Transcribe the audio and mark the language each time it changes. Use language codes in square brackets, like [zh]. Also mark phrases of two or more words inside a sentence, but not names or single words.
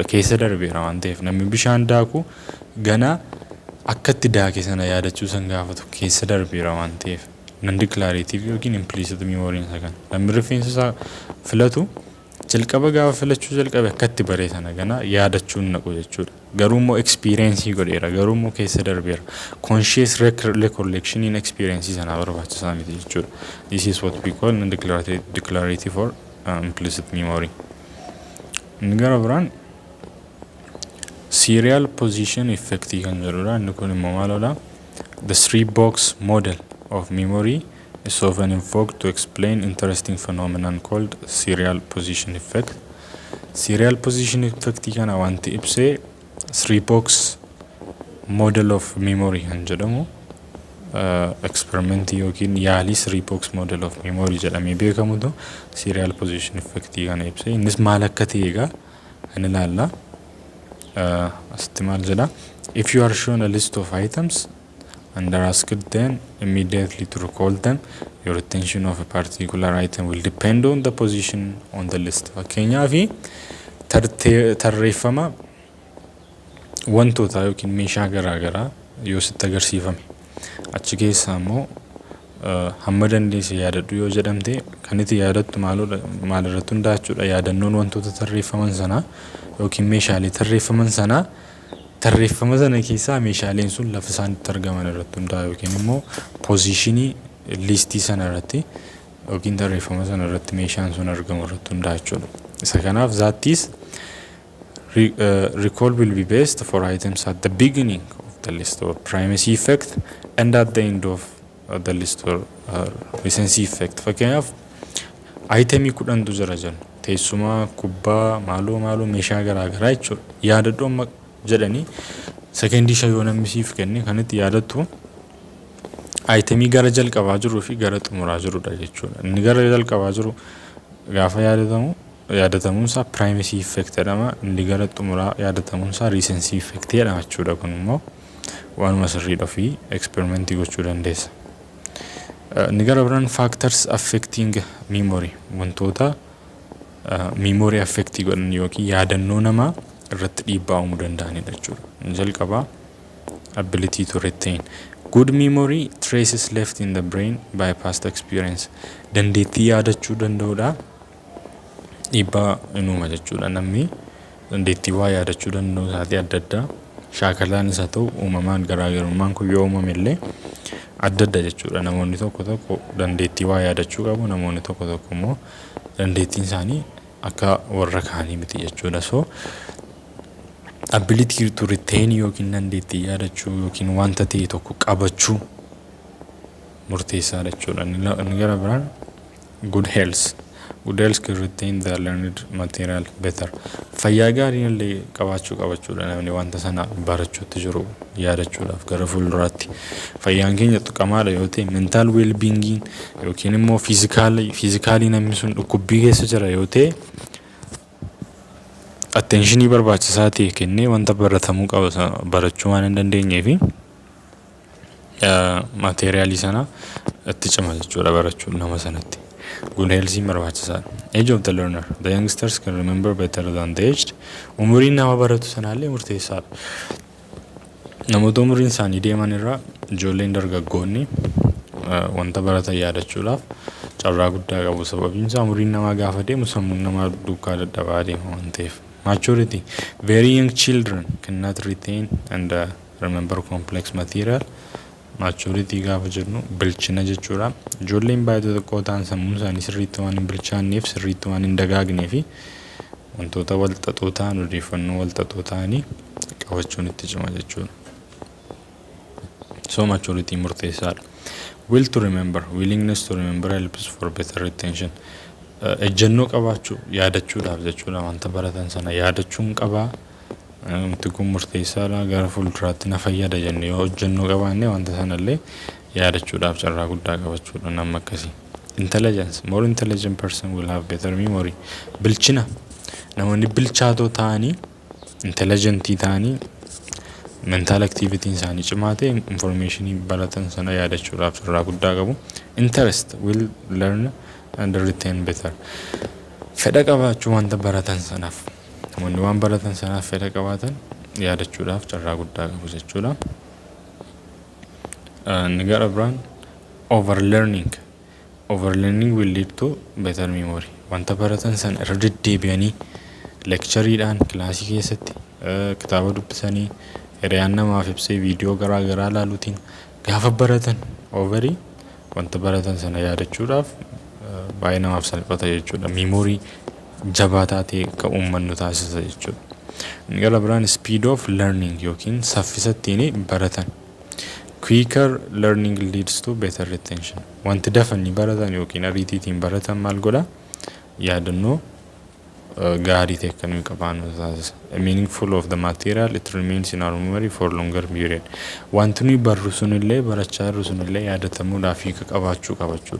[om] Keessa darbeera waan ta'eef namni bishaan daaku gana akkatti daake sana yaadachuu san gaafatu keessa darbeera waan ta'eef. Non-declarative yookiin [en] implicit memory [om] isa kan. Namni rifeensa isaa filatu jalqaba gaafa filachuu jalqabe akkatti bare sana gana yaadachuun naqu jechuudha. garuummoo experience godheera garuummoo keessa darbeera [en] conscious recollection [om] in experience sana barbaachisaa miti jechuudha. [en] This is what we call declarative or implicit memory. [om] Gara biraan [en] serial position effect [om] kan jedhudha. Inni kun immoo maalodha? [en] The three box model of memory is often invoked to explain interesting phenomenon called serial position effect. Serial position effect [om] kana wanti ibsee [en] three box model of memory [om] kan jedhamu experiment yookiin yaalii [en] three box model of memory [om] jedhamee beekamutu [en] serial position effect [om] kana ibsee. Innis maal akka ta'e egaa kan ilaalla. Asitti maal jedha? [en] If you are shown a list of items and are asked then immediately to recall them, your attention of a particular item will depend on the position on the list. [om] Fakkeenyaaf tarreeffama wantoota yookiin meeshaa garaagaraa yoo sitti agarsiifame achi keessaa immoo hamma dandeesse yaadadhu yoo jedhamte kan itti yaadattu maal irratti hundaachuudha. Yaadannoon wantoota tarreeffaman sanaa yookiin meeshaalee tarreeffaman sanaa tarreeffama sana keessaa meeshaaleen sun lafa isaan itti argaman irratti hundaa yookiin immoo positionii listii sana irratti yookiin tarreeffama sana irratti meeshaan sun argamu irratti hundaachuudha. Isa kanaaf [en] zaattis recall will be based for items at the beginning of the list or primacy effect and at the end of the list or recency effect. [om] Fakkeenyaaf itemii 10tu jira jennu teessuma kubbaa maaloo meeshaa garaagaraa jechuudha. Yaadadhu amma jedhanii secondii shayoo namisiif kenne kanatti yaadattu itemii gara jalqabaa jiruu fi gara xumuraa jirudha jechuudha. Inni gara jalqabaa jiru gaafa yaadatamuunsaa [en] primacy effect [om] jedhama. Inni gara xumuraa yaadatamuunsaa [en] recency effect [om] jedhama jechuudha. Kun immoo waanuma sirriidha fi experimentii gochuu dandeessa. Inni gara biraan [en] factors affecting memory [om] wantoota [en] memory affect [om] godhan yookiin yaadannoo namaa irratti dhiibbaa uumuu danda'anidha jechuudha. [en] Jalqabaa ability to retain. Good memory traces left in the brain by past experience. [om] Dandeettii yaadachuu danda'uudha. Dhiibbaa uuma jechuudha. Namni dandeettii waa yaadachuu danda'u isaatii adda addaa shaakalaan isa ta'u uumamaan garaagarummaan kun yoo uumame illee adda adda jechuudha. Namoonni tokko dandeettii waa yaadachuu qabu, namoonni tokko immoo dandeettiin isaanii akka warra kaanii miti jechuudha. So [en] ability to retain [om] yookiin dandeettii yaadachuu yookiin wanta ta'e tokko qabachuu murteessaadha jechuudha. Inni gara biraan [en] good health. Good health can retain the learned material better. [om] Fayyaa gaarii illee qabachuudha namni wanta sana barachuutti jiru yaadachuudhaaf gara fuulduraatti. Fayyaan keenya tuqamaadha yoo ta'e [en] mental well-being [om] yookiin immoo physically namni sun dhukkubbii keessa jira yoo ta'e attentionii barbaachisaa ta'e kennee wanta baratamuu qaba barachuu waan hin dandeenyeef materialii sana itti cima jechuudha barachuun nama sanatti. [en] Good health [om] barbaachisaadha. [en] Age of the learner. The youngsters can remember better than the aged. [om] Umuriin nama baratu sanaallee murteessaadha. Namoota umuriin isaanii deeman irraa ijoolleen dargaggoonni wanta baratan yaadachuudhaaf carraa guddaa qabu. Sababiin isaa umuriin namaa gaafa deemu sammuun namaa duukaa dadhabaa deema waan ta'eef. [en] Maturity. Very young children cannot retain and remember complex material. [om] Maturity gaafa jennu bilchina jechuudha. Ijoolleen baay'ee xiqqoo ta'an sammuun isaanii sirriitti waan hin bilchaanneef sirriitti waan hin dagaagneef wantoota wal xaxoo ta'an odeeffannoo wal xaxoo ta'anii qabachuun itti cima jechuudha. So maturity murteessaadha. [en] Will to remember. Willingness to remember helps for better retention. [om] Ejjennoo qabaachuu yaadachuudhaaf jechuudha. Wanta baratan sana yaadachuun qabaa. Wanti kun murteessaadha gara fuulduraatti na fayyada jennee yoo ejjennoo qabaanne wanta sanallee yaadachuudhaaf carraa guddaa qabachuudha nama akkasii. [en] Intelligence. More intelligent person will have better memory. [om] Bilchina. Namoonni bilchaatoo ta'anii intelligentii ta'anii [en] mental activity [om] isaanii cimaa ta'e informationii baratan sana yaadachuudhaaf carraa guddaa qabu. [en] Interest will learn and retain better. [om] Fedha qabaachuu wanta baratan sanaaf. Namoonni waan baratan sanaaf fedha qabaatan yaadachuudhaaf carraa guddaa qabu jechuudha. Inni gara biraan overlearning. [en] Overlearning will lead to better memory. [om] Wanta baratan sana irra deddeebi'anii lectureedhaan kilaasii keessatti kitaaba dubbisanii hiriyaan namaaf ibsee viidiyoo garaa garaa ilaaluutiin gaafa baratan overii wanta baratan sana yaadachuudhaaf baay'ee namaaf salphata jechuudha. Memorii jabaataa ta'e akka uummannu taasisa jechuudha. Inni gara biraan [en] speed of learning [om] yookiin saffisa ittiin baratan. [en] Quicker learning leads to better retention. [om] Wanti dafanii baratan yookiin ariitiitiin baratan maal godha? Yaadannoo gaarii ta'e kan nuyi qabaannu taasisa. [en] Meaningful of the material, it remains in our memory for longer period. [om] Wanti nuyi barru sunillee barachaa jirru sunillee yaadatamuudhaaf hiika qabaachuudha.